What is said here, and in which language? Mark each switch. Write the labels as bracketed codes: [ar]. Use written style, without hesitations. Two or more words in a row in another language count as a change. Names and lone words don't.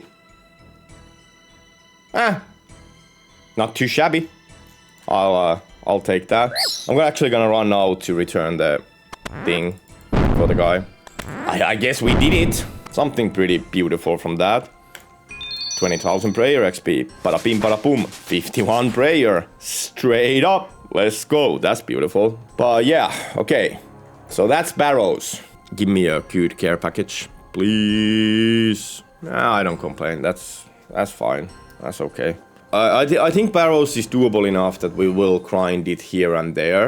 [en] Not too shabby. I'll I'll take that. I'm actually gonna run now to return the thing for the guy. I guess we did it. Something pretty beautiful from that. 20,000 prayer XP. Bada bim, bada boom. 51 prayer. Straight up. Let's go. That's beautiful. But yeah, okay. So that's barrows. Give me a good care package, please. Nah, I don't complain. That's fine. That's okay. I think barrows is doable enough that we will grind it here and there.